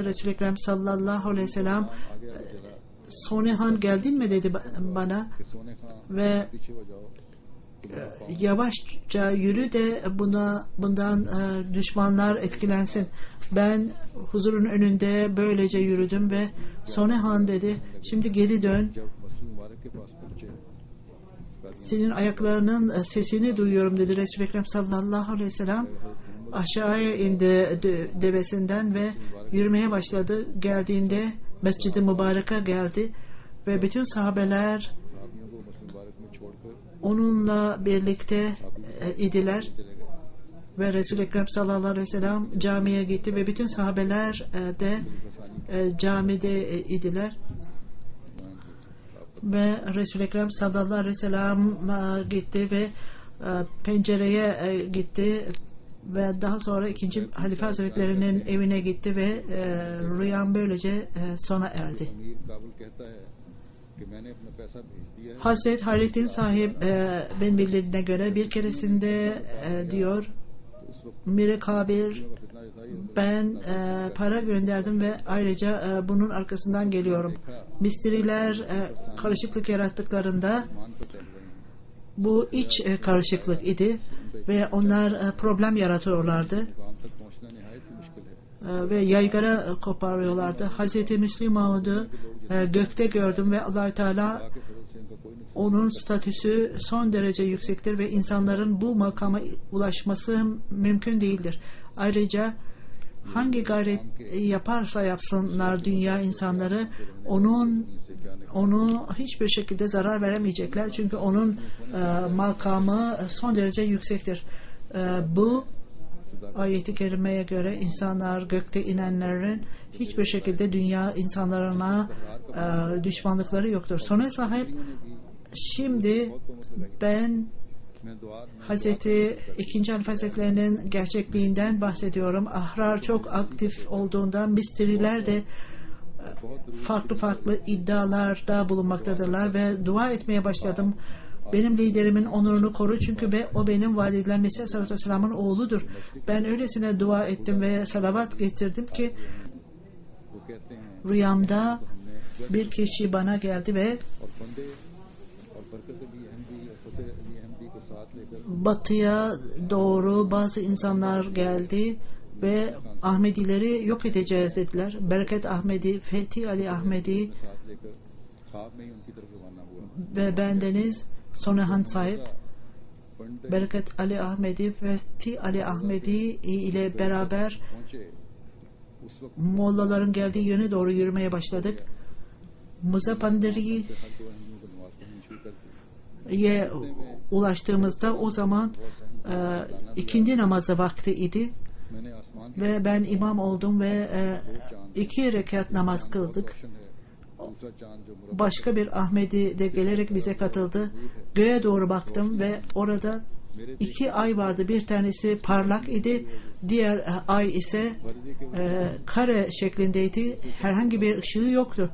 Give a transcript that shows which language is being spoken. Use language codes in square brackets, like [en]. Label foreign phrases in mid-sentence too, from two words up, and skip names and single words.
[tr] Resul-i Ekrem [ar] صلى الله عليه وسلم [tr] Sonehan geldin mi dedi bana ve yavaşça yürü de bundan düşmanlar etkilensin. Ben huzurun önünde böylece yürüdüm ve Sonehan dedi, şimdi geri dön. [ur] جب مسجد مبارک کے پاس پہنچے, [tr] Senin ayaklarının sesini duyuyorum dedi Resul-i Ekrem [ar] صلى الله عليه وسلم. [tr] Aşağıya indi devesinden ve yürümeye başladı. Geldiğinde Mescid-i Mübarek'e geldi ve bütün sahabeler [ur] صحابیوں کو مسجد مبارک میں چھوڑ کر [tr] onunla birlikte idiler ve Resul-i Ekrem [ar] صلى الله عليه وسلم [tr] camiye gitti ve bütün sahabeler de camide idiler ve Resul-i Ekrem [ar] صلى الله عليه وسلم [tr] gitti ve pencereye gitti ve daha sonra 2. Halife Hazretleri'nin evine gitti ve rüyam böylece sona erdi. [ur] امیر کابل کہتا ہے کہ میں نے اپنا پیسہ بھیج دیا ہے, [tr] Hazret Halit'in sahibin bildirdiğine göre bir keresinde diyor, [ur] تو اس وقت Mir Kabir, کا فتنہ جو تھا یہ [tr] ben para gönderdim ve ayrıca bunun arkasından geliyorum. Mistriler karışıklık yarattıklarında [ur] مان پر ٹہل رہے ہیں, [tr] bu iç karışıklık idi ve onlar problem yaratıyorlardı [ur] مقام تک پہنچنا نہایت ہی مشکل ہے. [tr] ve yaygara koparıyorlardı. Hazreti Müslim Mahmud'u gökte gördüm ve Allah-u Teala [ur] کے فضل سے ان کا کوئی نقصان [tr] onun statüsü son derece yüksektir ve insanların bu makama ulaşması mümkün değildir. Ayrıca hangi gayret yaparsa yapsınlar dünya insanları onu hiçbir şekilde zarar veremeyecekler. Çünkü onun makamı son derece yüksektir. Bu ayet-i kerimeye göre insanlar gökte inenlerin hiçbir şekilde dünya insanlarına düşmanlıkları yoktur. Sonra sahip şimdi ben [ur] میں دعا [tr] Hazreti II. Halife Hazretleri'nin gerçekliğinden bahsediyorum. Ahrar çok aktif olduğundan mistriler de farklı iddialarda bulunmaktadırlar ve dua etmeye başladım. Benim liderimin onurunu koru çünkü o benim vaat edilen Mesih [ar] عليه الصلاة والسلام'ın [tr] oğludur. Ben öylesine dua ettim ve salavat getirdim ki [ur] وہ کہتے ہیں [tr] rüyamda bir kişi bana geldi ve [ur] اور بندے اور برکت علی احمدی اور فتح علی احمدی کو ساتھ لے کر [tr] batıya doğru bazı insanlar geldi ve Ahmedileri yok edeceğiz dediler. Bereket Ahmedi, Fethi Ali Ahmedi [ur] ساتھ لے کر خواب میں ہی ان کی طرف روانہ ہوا. [tr] ve bendeniz Sonehan sahip [ur] पंडित [tr] Bereket Ali Ahmedi ve Fethi Ali Ahmedi ile beraber [ur] پہنچے، اس وقت [tr] mollaların geldiği yöne doğru yürümeye başladık. Muzafandari'ye [ur] ہر دو احمیوں کو نماز پڑھنی شروع کر دی. [tr] ulaştığımızda o zaman ikindi namazı vakti idi [ur] میں نے آسمان [tr] ve ben imam oldum ve 2 rekat namaz kıldık. [ur] روشن ہے، دوسرا چاند جو مربع [tr] Başka bir Ahmedi de gelerek bize katıldı. Göğe doğru baktım ve orada 2 ay vardı. Bir tanesi parlak idi. Diğer ay ise kare şeklindeydi. Herhangi bir ışığı yoktu.